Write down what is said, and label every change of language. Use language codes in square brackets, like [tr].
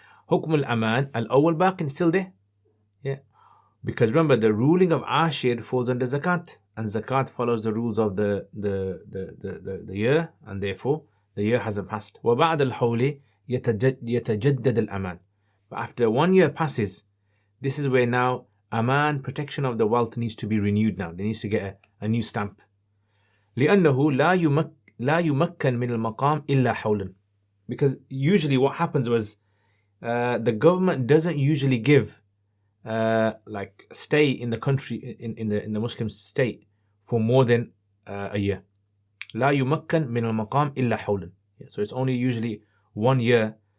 [ar] حُكْمُ الْأَمَانِ الْأَوَّلْ بَاقٍ, [en] still there. Yeah. Because remember, the ruling of Ashir falls under zakat, and zakat follows the rules of the year, and therefore the year hasn't passed. [ar] وَبَعْدَ الْحَوْلِ يَتَجَدَّدَ الْأَمَانِ. [en] But after 1 year passes, this is where now aman, protection of the wealth, needs to be renewed now. They need to get a new stamp. [ar] لِأَنَّهُ لَا يُمَكَّنْ مِنَ الْمَقَامِ إِلَّا حَوْلًا. [en] Because usually what happens was the government doesn't usually give like stay in the country, in the Muslim state, for more than a year. [ar] لا يمكن من المقام إلا حولا. [en] So it's only usually 1 year.